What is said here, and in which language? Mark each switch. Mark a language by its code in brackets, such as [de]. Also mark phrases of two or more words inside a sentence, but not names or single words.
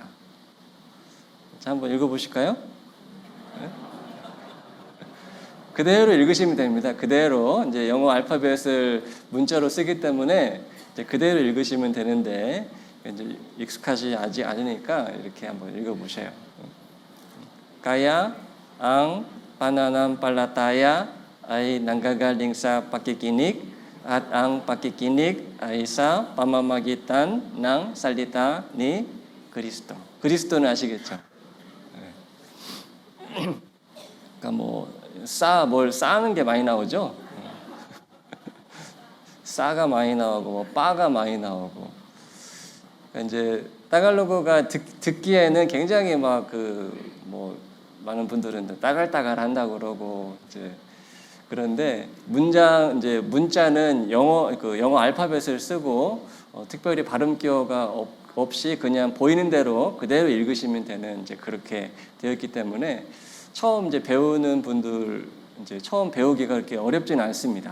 [ko] 자, 한번 읽어보실까요? 네? 그대로 읽으시면 됩니다. 그대로 이제 영어 알파벳을 문자로 쓰기 때문에 이제 그대로 읽으시면 되는데 이제 익숙하지 않으니까 이렇게 한번 읽어보세요. [tl] Kaya ang pananampalataya ay nanggagaling sa pakikinig at ang pakikinig ay sa pamamagitan ng salita ni 그리스도. [ko] 그리스도는 아시겠죠? 그러니까 뭘 쌓는 게 많이 나오죠? 싸가 많이 나오고 빠가 많이 나오고. 그러니까 이제 따갈로그가 듣기에는 굉장히 많은 분들은 따갈따갈 한다고 그러고 이제 그런데 문자는 영어 알파벳을 쓰고 특별히 발음 기호가 없이 그냥 보이는 대로 그대로 읽으시면 되는 이제 그렇게 되어 있기 때문에 처음 이제 배우는 분들 이제 처음 배우기가 그렇게 어렵지는 않습니다.